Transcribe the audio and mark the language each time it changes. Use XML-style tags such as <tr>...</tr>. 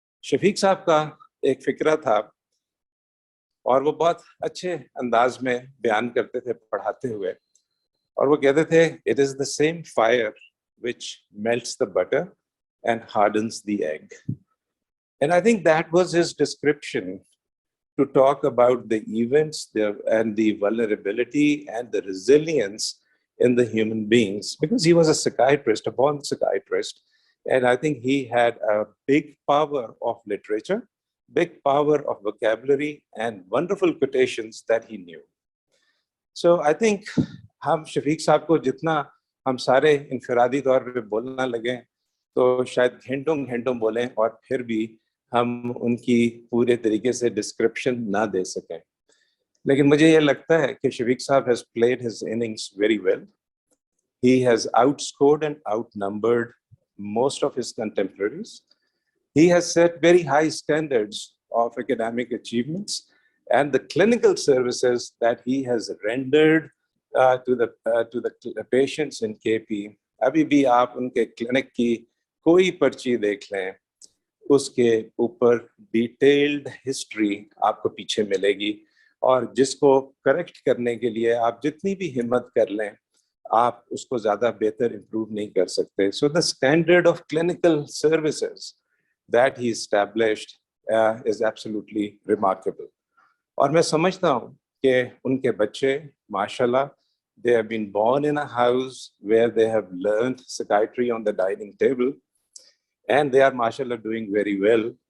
<ur>شفیق صاحب کا ایک فکرہ تھا اور وہ بہت اچھے انداز میں بیان کرتے تھے پڑھاتے ہوئے, اور وہ کہتے تھے</ur> <en>it is the same fire which melts the butter and hardens the egg. And I think that was his description to talk about the events and the vulnerability and the resilience in the human beings, because he was a psychiatrist, a born psychiatrist, and I think he had a big power of literature, big power of vocabulary, and wonderful quotations that he knew. So I think</en> <ur>ہم شفیق صاحب کو جتنا ہم سارے انفرادی طور پہ بولنا لگیں تو شاید گھنٹوں گھنٹوں بولیں اور پھر بھی ہم ان کی پورے طریقے سے ڈسکرپشن نہ دے سکیں. لیکن مجھے یہ لگتا ہے کہ شفیق صاحب</ur> <en>has played his innings very well. He has outscored and outnumbered most of his contemporaries. He has set very high standards of academic achievements, and the clinical services that he has rendered to the patients in KP.</en> <ur>ابھی بھی آپ ان کے clinic کی کوئی پرچی دیکھ لیں, اس کے اوپر ڈیٹیلڈ ہسٹری آپ کو پیچھے ملے گی, اور جس کو کریکٹ کرنے کے لیے آپ جتنی بھی ہمت کر لیں آپ اس کو زیادہ بہتر امپروو نہیں کر سکتے.</ur> <en>So the standard of clinical services that he established is absolutely remarkable.</en> <ur>اور میں سمجھتا ہوں کہ ان کے بچے ماشاءاللہ</ur> <en>they have been born in a house where they have learned psychiatry on the dining table, and they are mashallah doing very well.</en>